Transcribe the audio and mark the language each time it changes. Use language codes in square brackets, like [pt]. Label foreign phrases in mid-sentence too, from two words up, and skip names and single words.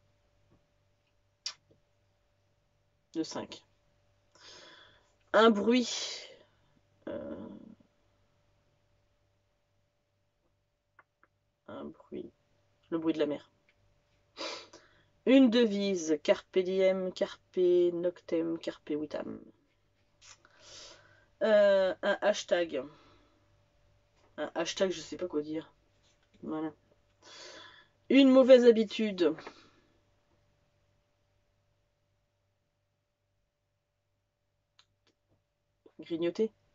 [fr] De 5. Un bruit. Euh, un bruit. Le bruit de la mer. Une devise. [la] Carpe diem, carpe noctem, carpe vitam. [fr] Un hashtag. Un hashtag, je sais pas quoi dire. Voilà. Une mauvaise habitude. Grignoter.